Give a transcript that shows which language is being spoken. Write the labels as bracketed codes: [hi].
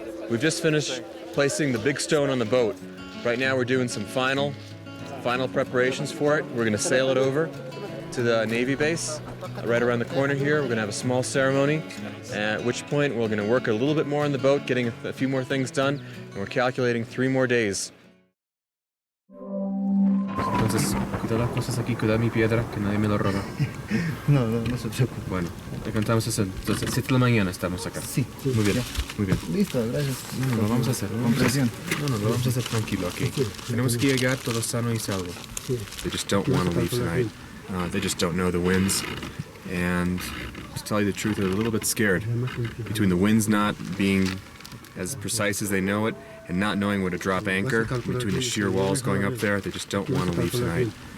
[en] We've just finished placing the big stone on the boat. Right now we're doing some final preparations for it. We're gonna sail it over to the Navy base right around the corner here. We're gonna have a small ceremony, at which point we're gonna work a little bit more on the boat, getting a few more things done, and we're calculating 3 more days. [es] Entonces, cuida las cosas aquí, cuida mi piedra, que nadie me lo roba. No se preocupe. Bueno, contamos eso. Entonces, 7 de la mañana estamos acá. Sí. Muy bien, Ya. muy bien. Listo, gracias. No, lo vamos a hacer. Con presión. No, lo vamos a hacer tranquilo aquí. Tenemos que llegar todo sano y salvo. [en] They just don't want to leave tonight. They just don't know the winds. And to tell you the truth, they're a little bit scared. Between the winds not being as precise as they know it and not knowing where to drop anchor, between the sheer walls going up there, they just don't want to leave tonight.